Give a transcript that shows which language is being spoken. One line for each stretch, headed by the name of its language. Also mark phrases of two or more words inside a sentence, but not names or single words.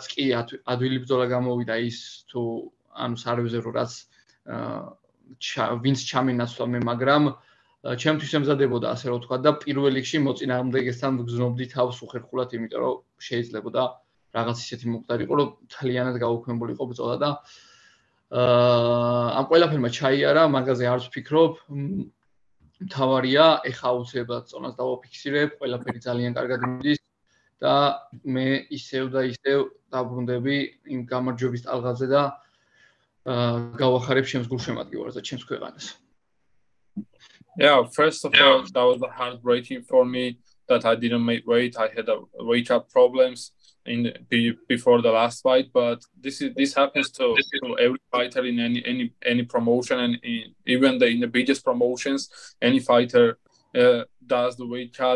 Georgian: კი ადვილი ბრძოლა გამოვიდა ის თუ ანუ სარვეზე რო რაც ვინც ჩამინაცვლა მე, მაგრამ ჩემთვის ემზადებოდა, ასე რომ ვთქვათ და პირველ რიგში მოწინააღმდეგესთან ვგზნობდი თავს უხერხულად, იმიტომ რომ შეიძლებოდა რაღაც ისეთი მომხდარიყო, რომ თლიანად გაუქმებულიყო ბრძოლა და ამ ყველაფერმა ჩაიარა, მაგაზე არც ვფიქრობ. მთავარია, ეხა აუცილებლად წონას დავაფიქსირებ, ყველაფერი ძალიან კარგად მიდის და მე ისევ და ისევ დაბრუნდები იმ გამარჯვების ტალღაზე და გავახარებ ჩემს გულშემატკივარს და ჩემს ქვეყანას.
English: Yeah, first of all, that was heartbreaking for me that I didn't make weight. I had weight up problems before the last fight, but this happens to every fighter in any promotion, and even in the biggest promotions, any fighter does the weight cut.